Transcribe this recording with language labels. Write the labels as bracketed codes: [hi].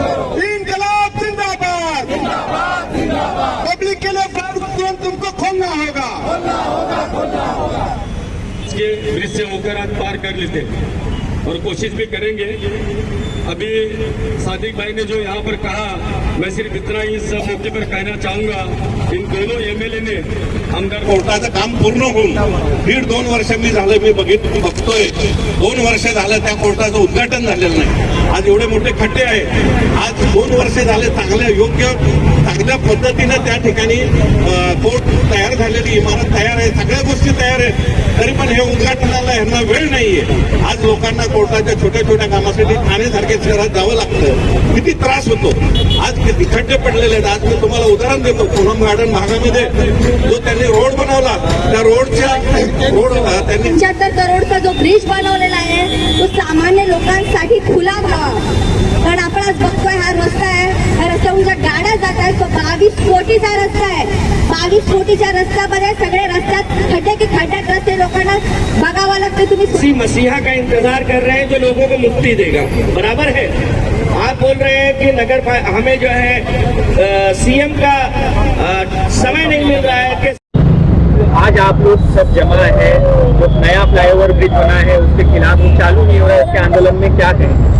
[hi] इनकलाब जिंदाबाद, पब्लिक के लिए तुरंत तुमको खोलना होगा। इसके ब्रिज से होकर आज पार कर लेते और कोशिश भी करेंगे। अभी सादिक भाई ने जो यहाँ पर कहा, मैं सिर्फ इतना ही इस मौके पर कहना चाहूंगा, इन दोनों MLA ने आमदार [mr] कोर्टाचं काम पूर्ण होऊन 1.5-2 वर्ष मी बघतोय, 2 वर्ष झालं त्या कोर्टाचं उद्घाटन झालेलं नाही। आज एवढे मोठे खड्डे आहे, आज 2 वर्ष झाले चांगल्या पद्धतीने त्या ठिकाणी कोर्ट तयार झालेली, इमारत तयार आहे, सगळ्या गोष्टी तयार आहेत, तरी पण हे उद्घाटनाला यांना वेळ नाहीये। आज लोकांना कोर्टाच्या छोट्या छोट्या कामासाठी ठाणेसारख्या शहरात जावं लागतं, किती त्रास होतो। आज किती खड्डे पडलेले आहेत। आज मी तुम्हाला उदाहरण देतो, पूनम गार्डन भागामध्ये जो त्यांनी रोड बनवला, त्या रोडच्या त्यांनी 75 करोडचा जो ब्रिज बनवलेला आहे तो सामान्य लोकांसाठी खुला व्हावा। कारण आपण आज बघतोय हा रस्ता आहे, ह्या रस्त्यावरून ज्या गाड्या जात आहेत तो 22 कोटीचा रस्ता आहे। 22 कोटीच्या रस्त्यामध्ये सगळे रस्त्यात खड्डे के खड्ड्यात रस्ते लोकांना बघावं लागतं। तुम्ही [hi] मसीहा का इंतजार कर रहे हैं जो लोगों को मुक्ति देगा, बराबर है। आप बोल रहे हैं कि हमें जो है CM का समय नहीं मिल रहा है कि आज आप लोग सब जमा है, जो नया फ्लाईओवर ब्रिज बना है उसके खिलाफ चालू नहीं हो रहा है, इसके आंदोलन में क्या कहें?